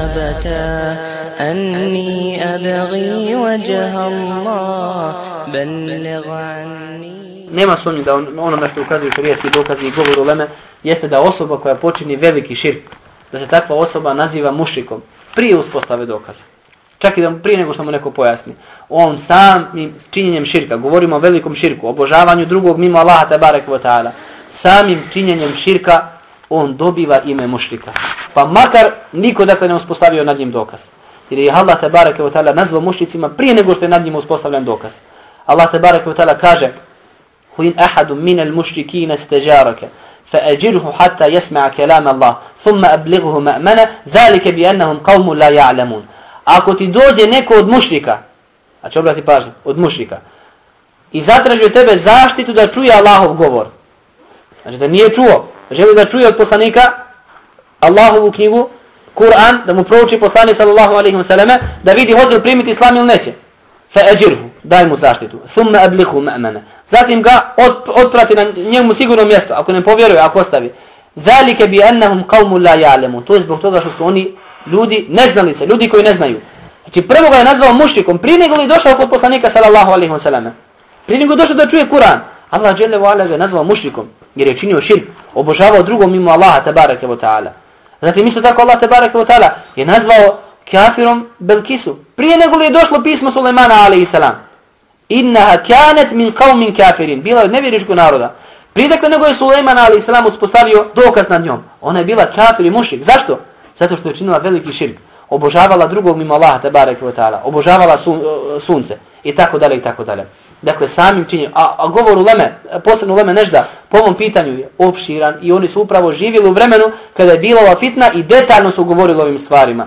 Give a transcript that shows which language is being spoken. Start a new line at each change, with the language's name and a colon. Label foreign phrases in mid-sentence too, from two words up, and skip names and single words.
Arabic: أبتا أني أبغي وجه الله بلغ عني.
Bosnian: Nema sumnje da onome što ukazuju šerijatski dokazi i govor uleme jeste da osoba koja počini veliki širk, da se takva osoba naziva mušrikom prije uspostave dokaza. Čak i da prije nego što mu neko pojasni. On samim činjenjem širka, govorimo o velikom širku, obožavanju drugog mimo Allaha
Arabic: تبارك وتعالى,
Bosnian: samim činjenjem širka on dobiva ime mušrika. Pa makar niko dakle ne uspostavio nad njim dokaz. Jer je Allah
Arabic: تبارك وتعالى
Bosnian: nazvao mušricima prije nego što je nad njim uspostavljen dokaz. Allah
Arabic: تبارك وتعالى
Bosnian: kaže:
Arabic: وإن أحد من المشركين استجارك فأجره حتى يسمع كلام الله ثم أبلغه مأمنة ذلك بأنهم قوم لا يعلمون.
Bosnian: Ako ti dođe neko od mušrika, a će obrati pažnju, od mušrika, i zatraži od tebe zaštitu da čuje Allahov govor, znači da nije čuo, želi da čuje od poslanika Allahovu knjigu, Kur'an, da mu prouči poslanik
Arabic: صلى الله عليه وسلم,
Bosnian: da vidi hoće li primiti islam ili neće. فأجره, daj mu zaštitu.
Arabic: ثم أبلغه مأمنة.
Bosnian: Zatim ga otprati na njemu sigurno mjesto, ako ne povjeruje, ako ostavi.
Arabic: ذلك بأنهم قوم لا يعلمون.
Bosnian: To je zbog toga što su oni ljudi neznalice, ljudi koji ne znaju. Znači prvo ga je nazvao mušrikom, prije nego li došao kod poslanika
Arabic: صلى الله عليه وسلم.
Bosnian: Prije nego došao da čuje Kur'an. Allah
Arabic: جل وعلا
Bosnian: ga je nazvao mušrikom jer je činio širk, obožavao drugom mimo Allaha
Arabic: تبارك وتعالى.
Bosnian: Zatim isto tako Allah
Arabic: تبارك وتعالى
Bosnian: je nazvao kafirom Belkisu. Prije nego li je došlo pismo Sulejmana
Arabic: عليه السلام. إنها كانت من قوم كافرين.
Bosnian: Bila od nevjerničkog naroda. Prije dakle nego je Sulejman
Arabic: عليه السلام
Bosnian: uspostavio dokaz nad njom. Ona je bila kafir i mušrik. Zašto? Zato što je činila veliki širk. Obožavala drugog mimo Allaha
Arabic: تبارك وتعالى.
Bosnian: Obožavala sunce i tako dalje i tako dalje. Dakle samim činjenjem, a govor uleme, posebno uleme Nežda, po ovom pitanju je opširan i oni su upravo živjeli u vremenu kada je bila ova fitna i detaljno su govorili o ovim stvarima.